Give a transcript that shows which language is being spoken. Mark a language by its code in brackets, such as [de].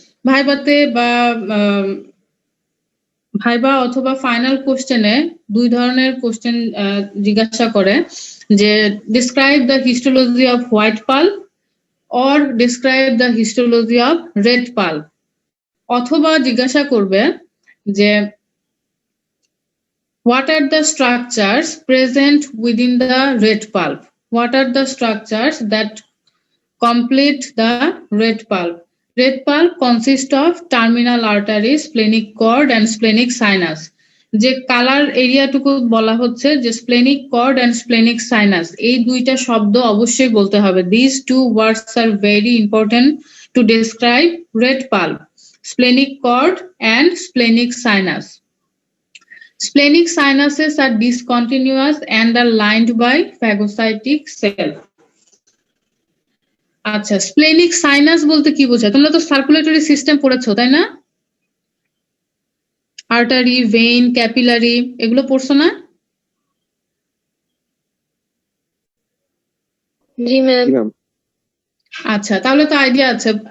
[bn] ভাইভাতে বা ভাইবা অথবা ফাইনাল কোশ্চেনে দুই ধরনের কোশ্চেন জিজ্ঞাসা করে যে [en] describe the histology of white pulp or describe the histology of red pulp, [bn] অথবা জিজ্ঞাসা করবে যে [en] what are the structures present within the red pulp? What are the structures that complete the red pulp? Red pulp consists of terminal arteries, splenic cord and splenic sinus. [bn] যে colour এরিয়াটুকু বলা হচ্ছে যে splenic cord and splenic sinus, এই দুইটা শব্দ অবশ্যই বলতে হবে। [en] These two words are very important to describe red pulp, splenic cord and splenic sinus. Splenic sinuses are discontinuous and are lined by phagocytic cell. [bn] আচ্ছা, স্প্লেনিক সাইনাস বলতে কি বোঝায়? তোমরা তো সার্কুলেটরি সিস্টেম পড়েছো তাই না? আর্টারি, ভেইন, ক্যাপিলারি এগুলো পড়ছো না? জি ম্যাম। আচ্ছা, তাহলে তো আইডিয়া আছে।